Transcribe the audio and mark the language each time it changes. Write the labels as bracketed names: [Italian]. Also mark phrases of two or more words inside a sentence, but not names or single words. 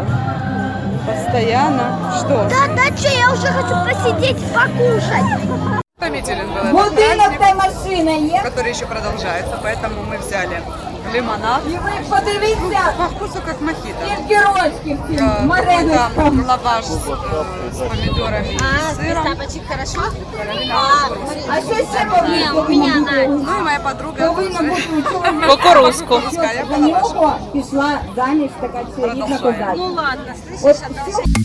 [Russian] Постоянно. Что? Да, что, я уже хочу посидеть, покушать. Томителен был этот праздник, который еще продолжается, поэтому мы взяли лимонад. [Ukrainian] І ви подивіться, [Russian] По вкусу как мохито. [Ukrainian] геройських цих [Russian] Там лаваш с помидорами и сыром. Тапочек хорошо? [Ukrainian] А що ще повинно бути? [Russian] Ну и моя подруга [Ukrainian] Повинно бути [Russian] кукурузку. Я [Ukrainian] за нього пішла заміж така чарівна коза. Ну ладно, От [Russian] слышишь?